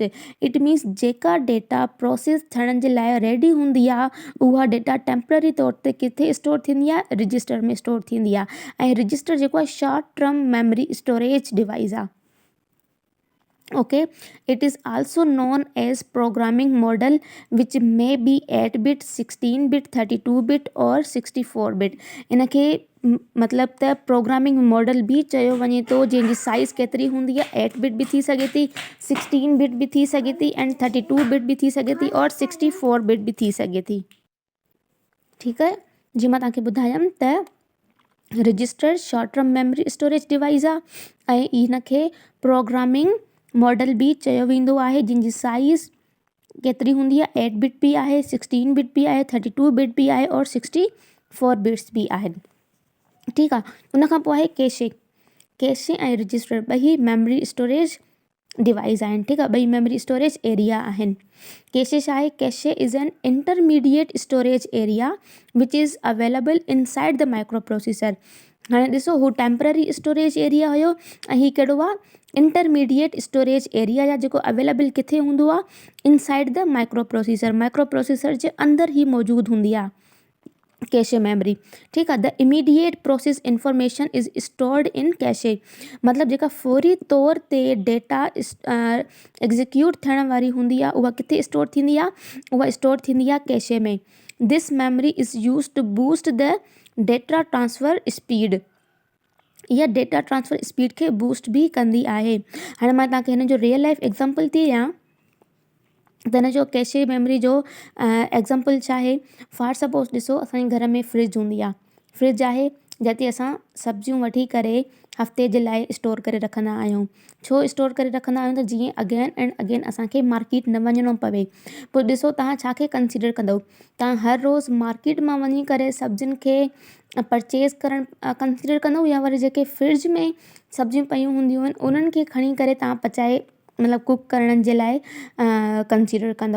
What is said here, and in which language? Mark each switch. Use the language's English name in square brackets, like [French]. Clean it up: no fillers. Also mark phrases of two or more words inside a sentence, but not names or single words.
[English] It means [Sindhi] जेका डेटा प्रोसेस थियण जे लाइ रेडी हूंदी आहे उहा डेटा टेम्पररी तौर ते किथे स्टोर थींदी आहे, रजिस्टर में स्टोर थींदी आहे। ऐं रजिस्टर जेको आहे [English] short term memory storage device [Sindhi] आहे। [English] Okay, it is also known as programming model which may be 8 bit, 16 bit, 32 bit और 64 bit। [Sindhi] इनखे मतिलबु त [English] programming model [Sindhi] बि चयो वञे थो, जंहिंजी साइज़ केतिरी हूंदी आहे, 8 बिट बि थी सघे थी, 16 बिट बि थी सघे थी एंड 32 बिट बि थी सघे थी और 64 बिट बि थी सघे थी। ठीकु आहे, जीअं मां तव्हांखे ॿुधायमि त रजिस्टर [English] short term memory storage device [Sindhi] आहे ऐं इनखे [English] programming model [Sindhi] बि चयो वेंदो आहे, जंहिंजी साइज़ केतिरी हूंदी आहे, 8 बिट बि आहे, 16 बिट बि आहे, 32 बिट बि आहे और 64 बिट्स बि आहिनि। ठीकु आहे, उन खां पोइ आहे कैशे। कैशे ऐं रजिस्टर ॿई [English] memory storage device [Sindhi] आहिनि। ठीकु आहे, ॿई [English] memory storage area [Sindhi] आहिनि। कैशे छा आहे, [English] Cache is an intermediate storage area which is available inside the micro processor. [Sindhi] हाणे ॾिसो, हू [English] temporary storage area [Sindhi] हुयो ऐं हीअ कहिड़ो आहे, [English] intermediate storage area [Sindhi] या जेको अवेलेबल किथे हूंदो आहे, [English] inside the micro processor. [Sindhi] माइक्रो प्रोसेसर जे अंदरि ई मौजूदु हूंदी आहे [English] cache memory. [Sindhi] ठीकु आहे, [English] The immediate process information is stored in cache. [Sindhi] मतिलबु जेका फौरी तौर ते डेटा एग्जीक्यूट थियण वारी हूंदी आहे उहा किथे स्टोर थींदी आहे, उहा स्टोर थींदी आहे कैशे में। [English] This memory is use to boost the data transfer speed. [Sindhi] इहा [English] data transfer speed [Sindhi] खे बूस्ट बि कंदी आहे। हाणे मां तव्हांखे हिन जो [English] real life example [Sindhi] थी ॾियां त हिन जो [English] cache memory [Sindhi] जो एग्ज़ाम्पल छा आहे। [English] for suppose [Sindhi] ॾिसो, असांजे घर में फ्रिज हूंदी आहे, फ्रिज आहे जिते असां सब्जियूं वठी करे हफ़्ते जे लाइ स्टोर करे रखंदा आहियूं। छो स्टोर करे रखंदा आहियूं, त जीअं [English] again and again [Sindhi] असांखे मार्केट न वञिणो पवे। पोइ ॾिसो, तव्हां छा खे कंसीडर कंदव, तव्हां हर रोज़ु मार्केट मां वञी करे सब्जियुनि खे परचेज़ करणु कंसीडर कंदव, या वरी जेके फ्रिज में सब्जियूं पयूं हूंदियूं आहिनि उन्हनि खे खणी करे तव्हां पचाए मतिलबु कुक करण जे लाइ कंसीडर कंदव।